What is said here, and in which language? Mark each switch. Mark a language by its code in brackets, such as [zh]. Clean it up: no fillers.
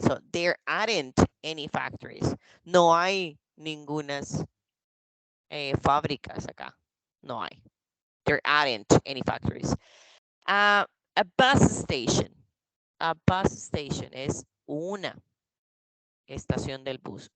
[en] So, there aren't any factories. [es] No hay ningunas fábricas acá. No hay. [en] There aren't any factories. A bus station. A bus station [es] es una estación del bus.